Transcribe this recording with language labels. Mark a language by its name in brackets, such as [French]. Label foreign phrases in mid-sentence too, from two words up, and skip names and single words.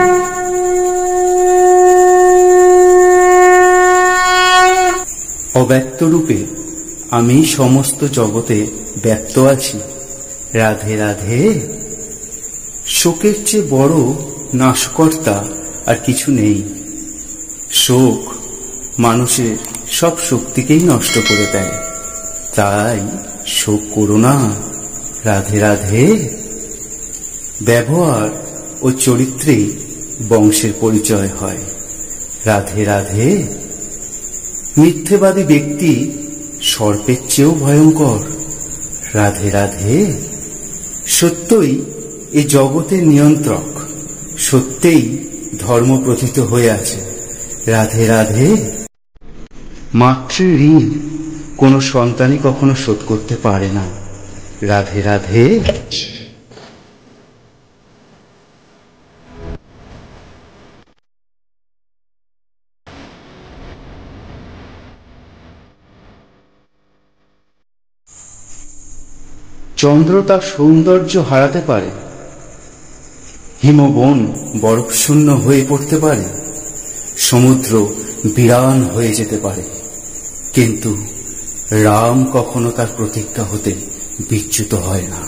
[Bangla] অব্যক্ত রূপে আমি সমস্ত জগতে ব্যক্ত আছি। राधे राधे। শোকের চেয়ে বড় নাশকর্তা আর কিছু নেই। শোক মানুষের সব শক্তিকেই নষ্ট করে দেয়, তাই শোক করো না। राधे राधे। ব্যবহার ও চরিত্রে বংশের পরিচয় হয়। राधे राधे। মিথ্যেবাদী ব্যক্তি সর্পের চেয়েও ভয়ংকর। राधे राधे। সত্যই এ জগতের নিয়ন্ত্রক, সত্যই ধর্ম প্রথিত হয়ে আছে। राधे राधे। মাতৃ ঋণ কোনো সন্তানই কখনো শোধ করতে পারে না। राधे राधे। চন্দ্র তার সৌন্দর্য হারাতে পারে, হিমবান বরফ শূন্য হয়ে পড়তে পারে, সমুদ্র বিরান হয়ে যেতে পারে, কিন্তু রাম কখনো তার প্রতিজ্ঞা হতে বিচ্যুত হয় না।